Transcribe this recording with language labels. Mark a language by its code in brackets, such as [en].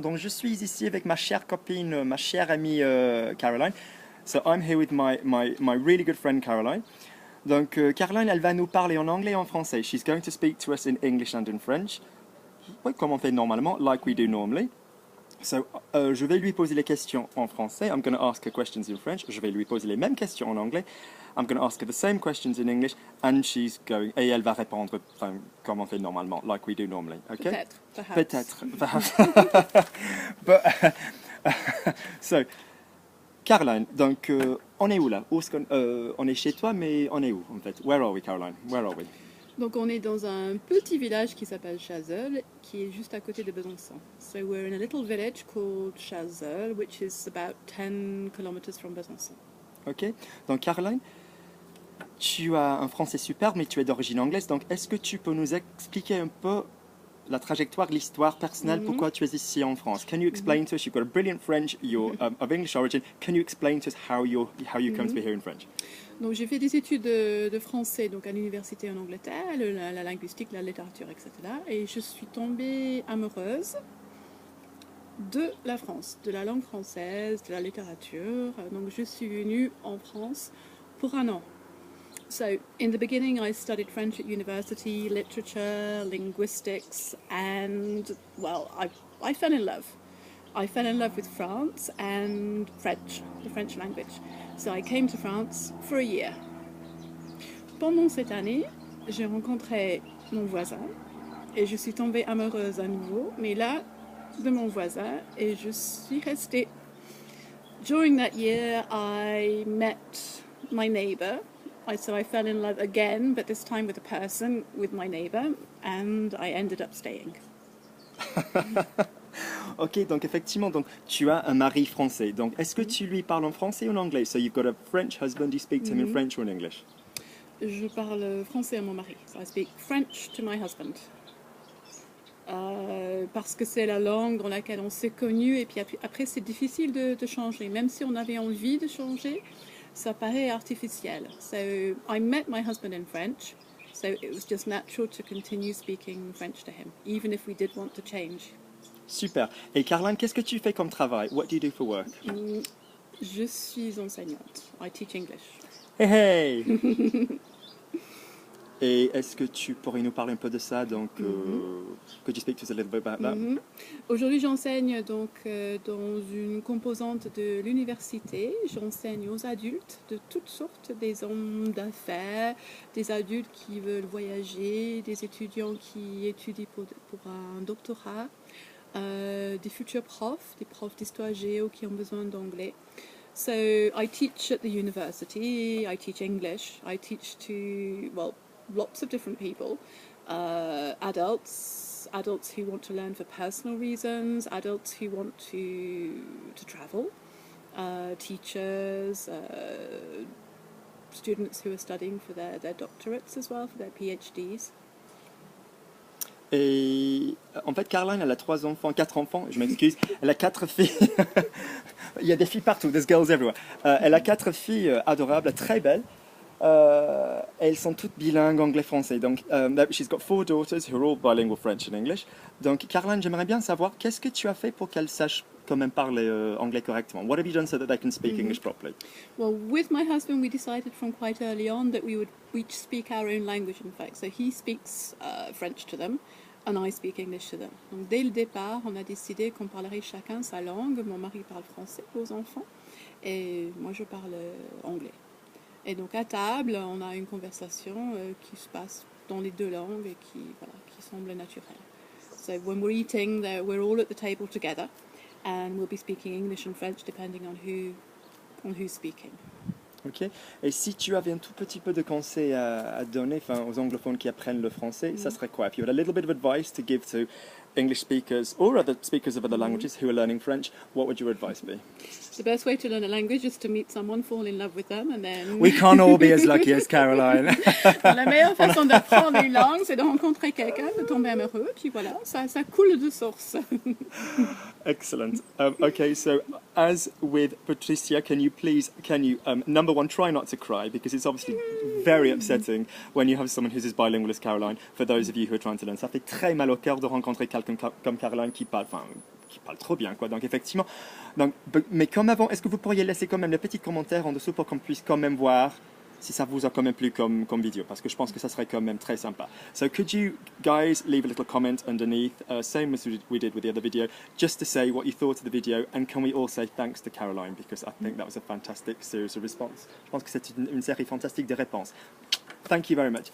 [fr] Donc je suis ici avec ma chère copine, ma chère amie Caroline. [en] So I'm here with my really good friend Caroline. [fr] Donc Caroline, elle va nous parler en anglais et en français. [en] She's going to speak to us in English and in French. [fr] Oui, comme on fait normalement, [en] like we do normally. [fr] So je vais lui poser les questions en français. [en] I'm going to ask her questions in French. [fr] Je vais lui poser les mêmes questions en anglais. [en] I'm going to ask her the same questions in English, and she's going. [fr] Et elle va répondre enfin, comme on fait normalement, [en] like we do normally. Okay? [fr] Peut-être, [en] perhaps. [fr] Peut-être. [en] But, so, [fr] Caroline, donc on est où là? On est chez toi, mais on est où en fait? [en] Where are we, Caroline? Where are we? [fr] Donc on est dans un petit village qui s'appelle Chazolles, qui est juste à côté de Besançon. [en] So we're in a little village called Chazolles, which is about 10 kilometers from Besançon. [fr] Ok. Donc Caroline, tu as un français superbe, mais tu es d'origine anglaise. Donc est-ce que tu peux nous expliquer un peu la trajectoire, l'histoire personnelle, pourquoi tu es ici en France? [en] Can you explain to us? You've got a brilliant French. You're of English origin. Can you explain to us how you come to be here in French? [fr] Donc j'ai fait des études de français donc à l'université en Angleterre, la linguistique, la littérature, etc. Et je suis tombée amoureuse de la France, de la langue française, de la littérature. Donc je suis venue en France pour un an. [en] So in the beginning I studied French at university, literature, linguistics, and well, I fell in love. I fell in love with France and French, the French language. So I came to France for a year. [fr] Pendant cette année, j'ai rencontré mon voisin et je suis tombée amoureuse à nouveau, mais là, de mon voisin, et je suis restée. [en] During that year, I met my neighbor. So I fell in love again, but this time with a person, with my neighbor, and I ended up staying. [fr] Ok, donc effectivement, donc tu as un mari français. Donc est-ce que tu lui parles en français ou en anglais? [en] So you've got a French husband. You speak to him in French or in English? [fr] Je parle français à mon mari. [en] So I speak French to my husband. [fr] Parce que c'est la langue dans laquelle on s'est connus, et puis après c'est difficile de changer. Même si on avait envie de changer, ça paraît artificiel. [en] So I met my husband in French, so it was just natural to continue speaking French to him, even if we did want to change. [fr] Super. Et Caroline, qu'est-ce que tu fais comme travail? [en] What do you do for work? [fr] Je suis enseignante. [en] I teach English. Hey, hey! [fr] Et est-ce que tu pourrais nous parler un peu de ça? [en] Donc, could you speak to us a little bit about that? [fr] Aujourd'hui, j'enseigne donc dans une composante de l'université. J'enseigne aux adultes de toutes sortes, des hommes d'affaires, des adultes qui veulent voyager, des étudiants qui étudient pour un doctorat, des futurs profs, des profs d'histoire géo qui ont besoin d'anglais. [en] So I teach at the university, I teach English, I teach to, well, lots of different people, adults who want to learn for personal reasons, adults who want to travel, teachers, students who are studying for their doctorates as well, for their PhDs. [fr] Et en fait, Caroline, elle a 4 enfants, je m'excuse. Elle a 4 filles. Il y a des filles partout, [en] there's girls everywhere. [fr] Elle a 4 filles adorables, très belles. Elles sont toutes bilingues anglais-français. [en] Donc, she's got 4 daughters who are all bilingual French and English. [fr] Donc, Caroline, j'aimerais bien savoir, qu'est-ce que tu as fait pour qu'elles sachent quand même parler anglais correctement? [en] What have you done so that they can speak English properly? Well, with my husband, we decided from quite early on that we would each speak our own language, in fact. So he speaks French to them, and I speak English to them. [fr] Donc, dès le départ, on a décidé qu'on parlerait chacun sa langue. Mon mari parle français aux enfants, et moi, je parle anglais. Et donc, à table, on a une conversation qui se passe dans les deux langues et qui semble naturelle. [en] So, when we're eating, we're all at the table together, and we'll be speaking English and French depending on who's speaking. [fr] Ok. Et si tu avais un tout petit peu de conseils à donner, aux anglophones qui apprennent le français, ça serait quoi? [en] If you had a little bit of advice to give to English speakers or other speakers of other languages who are learning French, what would your advice be? The best way to learn a language is to meet someone, fall in love with them, and then... We can't all be as lucky as Caroline. [fr] La meilleure façon d'apprendre une langue, c'est de rencontrer quelqu'un, de tomber amoureux, puis voilà, ça coule de source. [en] Excellent. Okay, so as with Patricia, can you number one, try not to cry, because it's obviously very upsetting when you have someone who's as bilingual as Caroline, for those of you who are trying to learn. [fr] Ça fait très mal au cœur de rencontrer quelqu'un comme Caroline qui parle trop bien, quoi. Donc effectivement, donc, mais comme avant, est-ce que vous pourriez laisser quand même les petits commentaires en dessous pour qu'on puisse quand même voir si ça vous a quand même plu comme vidéo, parce que je pense que ça serait quand même très sympa. [en] So could you guys leave a little comment underneath, same as we did with the other video, just to say what you thought of the video, and can we all say thanks to Caroline, because I think that was a fantastic series of response. [fr] Je pense que c'est une série fantastique de réponses. [en] Thank you very much.